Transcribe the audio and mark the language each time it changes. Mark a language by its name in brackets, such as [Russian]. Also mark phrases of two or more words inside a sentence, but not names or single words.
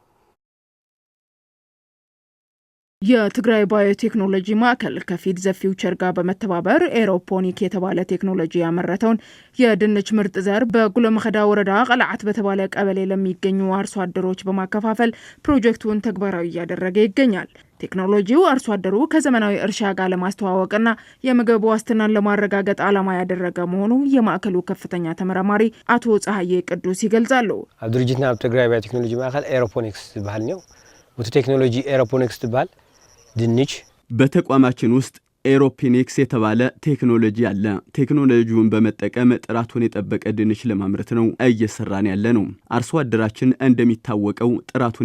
[Amharic] የትግራይ ባዮቴክኖሎጂ ማዕከል ከፊድ ዘ ፊውቸር ጋር በመተባበር ኤሮፖኒክ የተባለ ቴክኖሎጂ ያመረተውን የድንች ምርጥ ዘር በጉሎ መኸዳ ወረዳ ቀላዓት በተባለ ቀበሌ ለሚገኙ አርሶ አደሮች በማከፋፈል ፕሮጀክቱን ተግባራዊ እያደረገ ይገኛል። ቴክኖሎጂው አርሶ አደሩ ከዘመናዊ እርሻ ጋር ለማስተዋወቅና የምግብ ዋስትናን ለማረጋገጥ ዓላማ ያደረገ መሆኑ የማዕከሉ ከፍተኛ ተመራማሪ አቶ ፀሐዬ ቅዱስ ይገልጻሉ። [Tigrinya] ኣብ ድርጅትና ኣብ ትግራይ ባዮቴክኖሎጂ ማዕከል ኤሮፖኒክስ ዝባሃል ነው። ወተ ቴክኖሎጂ ኤሮፖኒክስ ትባል ድንች [Amharic] በተቋማችን ውስጥ ኤሮፖኒክስ የተባለ ቴክኖሎጂ አለ። ቴክኖሎጂውን በመጠቀም ጥራቱን የጠበቀ ድንች ለማምረት ነው እየሰራን ያለ ነው። አርሶ አደራችን እንደሚታወቀው ጥራቱን